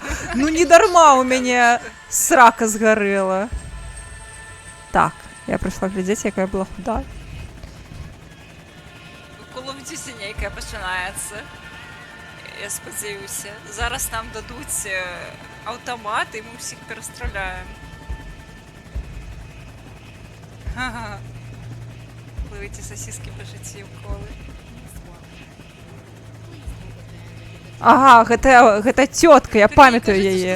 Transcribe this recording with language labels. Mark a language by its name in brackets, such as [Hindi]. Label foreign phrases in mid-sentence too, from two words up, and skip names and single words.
[Belarusian] Ну не дарма у мяне срака згарэла. Так, я прыйшла глядзець, якая была худая. Call of Duty нейкая пачынаецца. Я спадзяюся. Зараз нам дадуць аўтамат, і мы ўсіх перастраляем. Ха-ха. Плывыце сасіскі па жыцці ў колы. Ага, гэта цётка, я памятаю яе.